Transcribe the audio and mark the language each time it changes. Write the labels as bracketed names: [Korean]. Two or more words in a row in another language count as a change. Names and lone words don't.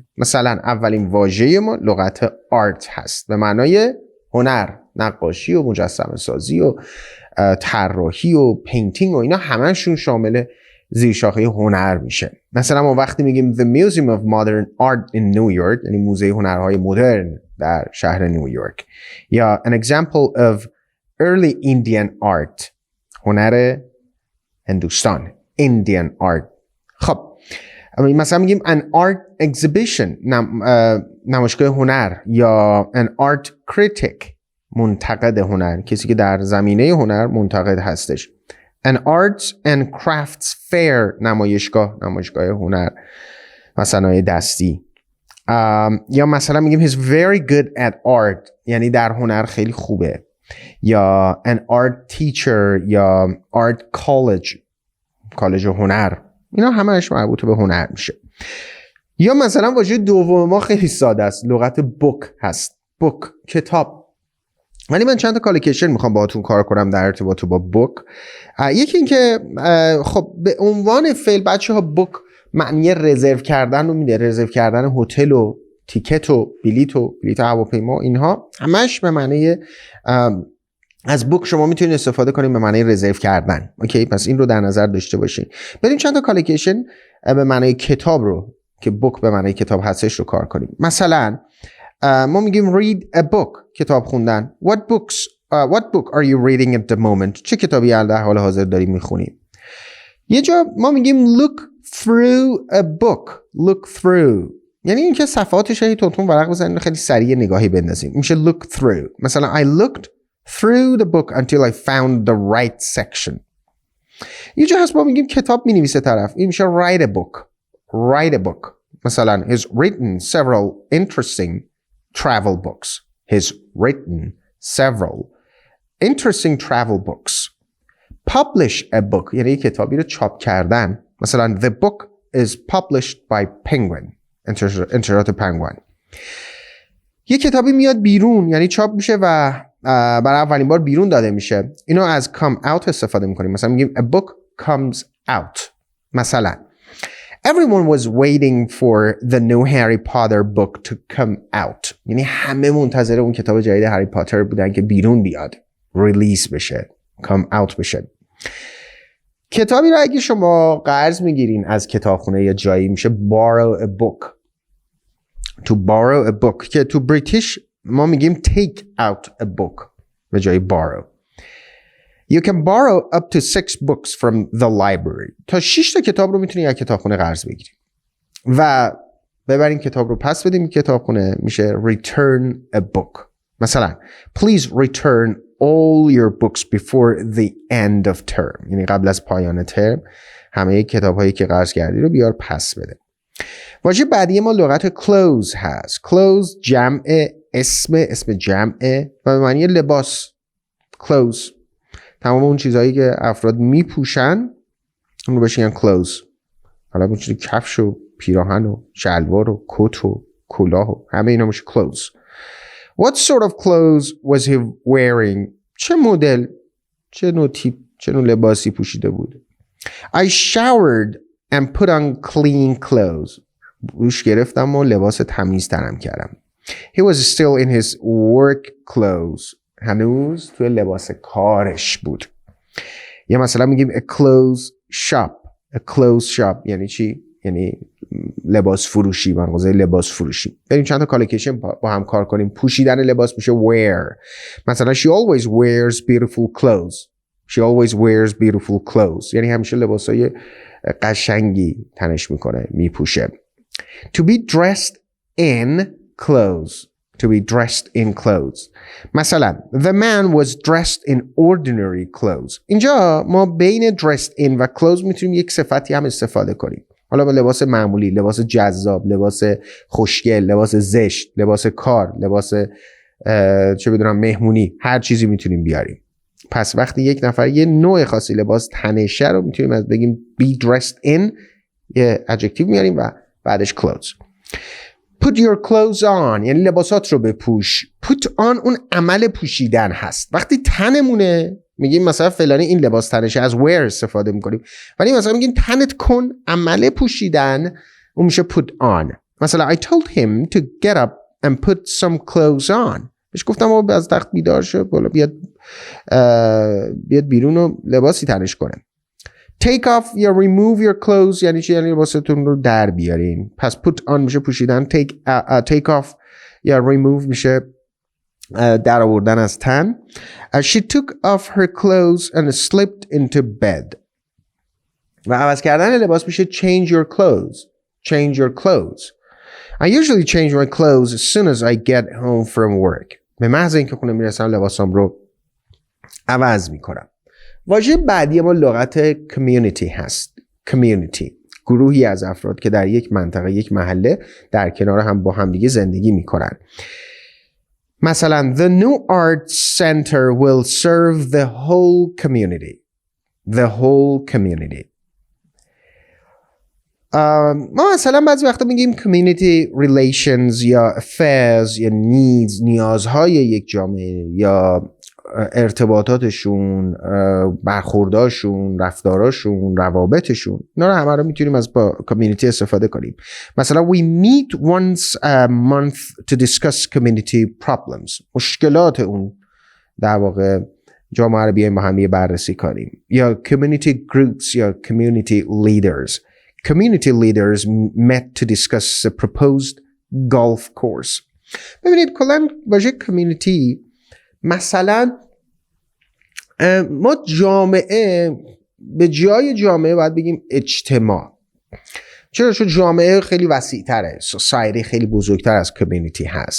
[Persian] مثلا اولین واژه ما لغت آرت هست به معنای هنر، نقاشی و مجسمه سازی و طراحی و پینتینگ و اینا همشون شامل زیر شاخه هنر میشه. مثلا ما وقتی میگیم [English] The Museum of Modern Art in New York، [Persian] یعنی موزه هنرهای مدرن در شهر نیویورک، یا [English] an example of early Indian art، [Persian] هنر هندوستان، [English] Indian art. [Persian] خب مثلا میگیم [English] an art exhibition، [Persian] نمایشگاه هنر، یا [English] an art critic، [Persian] منتقد هنر، کسی که در زمینه هنر منتقد هستش. [English] an arts and crafts fair، [Persian] نمایشگاه هنر و صنایع دستی. یا مثلا میگیم [English] he's very good at art، [Persian] یعنی در هنر خیلی خوبه. [English] یا an art teacher یا art college، [Persian] کالج هنر، اینا همهش مربوط به هنر میشه. یا مثلا واژه دوم ما خیلی ساده است، لغت book هست. book کتاب. ولی من چند تا کالوکیشن میخوام باهاتون کار کنم در ارتباط با book. یکی این که خب به عنوان فعل بچه‌ها book معنی رزرو کردن رو میده، رزرو کردن هتل و تیکت و بلیط هواپیما، اینها همش به معنی از بوک شما میتونید استفاده کنید به معنی رزرو کردن. اوکی، پس این رو در نظر داشته باشین. بریم چند تا کالوکیشن به معنی کتاب رو که بوک به معنی کتاب هستش رو کار کنیم. مثلا ما میگیم [English] read a book، [Persian] کتاب خوندن. [English] What book are you reading at the moment؟ [Persian] چه کتابی در حال حاضر داری میخونی؟ یه جا ما میگیم [English] look through a book. look through [Persian] یعنی اینکه صفحاتش هی تون ورق بزنید خیلی سریع نگاهی بندازیم، میشه [English] look through. مثلا I looked through the book until I found the right section. [Persian] یه جا هست ما میگیم کتاب مینویسه طرف، این میشه [English] write a book. مثلا he's written several interesting travel books. He's written several interesting travel books. Publish a book [Persian] یعنی کتابی رو چاپ کردن. [English] مثلا the book is published by Penguin، [Persian] انتشارات پنگوئن. یه کتابی میاد بیرون یعنی چاپ میشه و برای اولین بار بیرون داده میشه، اینو از [English] come out [Persian] استفاده میکنیم. مثلا میگیم [English] a book comes out. مثلا everyone was waiting for the new Harry Potter book to come out، [Persian] یعنی همه منتظر اون کتاب جدید هری پاتر بودن که بیرون بیاد، ریلیز بشه، [English] come out [Persian] بشه. کتابی رو اگه شما قرض میگیرین از کتابخونه یا جایی میشه [English] borrow a book. to borrow a book [Persian] که تو بریتیش ما میگیم [English] take out a book [Persian] به جای [English] borrow. You can borrow up to 6 books from the library. [Persian] تا 6 تا کتاب رو میتونی از کتابخونه قرض بگیری و ببرین کتاب رو پس بدیم کتابخونه، میشه [English] return a book. مثلا please return all your books before the end of term، [Persian] یعنی قبل از پایان ترم همه کتاب‌هایی که قرض کردی رو بیار پس بده. واژه بعدی ما لغت clothes هست. clothes جمع اسم جمعه و به معنی لباس. clothes تمام اون چیزهایی که افراد میپوشن اون رو بهش میگن clothes. حالا میشه کفش و پیراهن و شلوار و کت و کلاه و همه اینا میشه clothes. [English] What sort of clothes was he wearing؟ [Persian] چه مدل، چه نوع تیپ، چه نوع لباسی پوشیده بود؟ [English] I showered and put on clean clothes. [Persian] دوش گرفتم و لباس تمیز تنم کردم. [English] He was still in his work clothes. [Persian] هنوز توی لباس کارش بود. یا مثلا میگیم [English] a clothes shop. A clothes shop [Persian] یعنی چی؟ یعنی لباس فروشی، مغازه لباس فروشی. بریم چند تا کالوکیشن با هم کار کنیم. پوشیدن لباس میشه [English] wear. مثلا she always wears beautiful clothes. She always wears beautiful clothes [Persian] یعنی همیشه لباسای قشنگی تنش میکنه، میپوشه. [English] To be dressed in clothes. to be dressed in clothes. مثلا the man was dressed in ordinary clothes. [Persian] اینجا ما بین [English] dressed in [Persian] و clothes میتونیم یک صفتی هم استفاده کنیم. حالا با لباس معمولی، لباس جذاب، لباس خوشگل، لباس زشت، لباس کار، لباس چه بدونم مهمونی، هر چیزی میتونیم بیاریم. پس وقتی یک نفر یه نوع خاصی لباس تنشه رو میتونیم از بگیم [English] be dressed in، [Persian] یه adjective میاریم و بعدش clothes. [English] Put your clothes on [Persian] یعنی لباسات رو بپوش. [English] Put on [Persian] اون عمل پوشیدن هست. وقتی تنمونه میگیم مثلا فلانی این لباس تنشه، از wear استفاده میکنیم. ولی مثلا میگیم تنت کن، عمل پوشیدن اون میشه [English] put on. مثلا I told him to get up and put some clothes on. [Persian] بهش گفتم از تخت بیدار شو، بالا بیاد بیرون و لباسی تنش کنه. [English] Take off یا remove your clothes [Persian] یعنی چی؟ یعنی لباستون رو در بیارین. پس [English] put on [Persian] میشه پوشیدن، [English] take off [Persian] یا remove میشه در آوردن از تن. [English] She took off her clothes and slipped into bed. [Persian] و عوض کردن لباس میشه [English] change your clothes. Change your clothes. I usually change my clothes as soon as I get home from work. [Persian] به محض اینکه خونه میرسم لباسام رو عوض میکنم. واژه بعدی ما لغت community هست. community گروهی از افراد که در یک منطقه، یک محله در کنار هم با هم دیگه زندگی میکنن. [English] مثلا the new art center will serve the whole community. The whole community. [Persian] ما مثلا بعضی وقتا میگیم [English] community relations [Persian] یا affairs یا needs، نیازهای یک جامعه یا ارتباطاتشون، برخورداشون، رفتاراشون، روابطشون، اینا رو همه رو میتونیم از با community استفاده کنیم. [English] مثلا we meet once a month to discuss community problems. [Persian] مشکلات اون در واقع جامعه رو بیایم با هم بررسی کنیم. [English] یا community groups یا community leaders. Community leaders met to discuss the proposed golf course. [Persian] ببینید کلاً واژه community مثلا ما جامعه به جای جامعه باید بگیم اجتماع. چرا؟ چون جامعه خیلی وسیع تره، سوسایتی خیلی بزرگتر از کمیونیتی هست.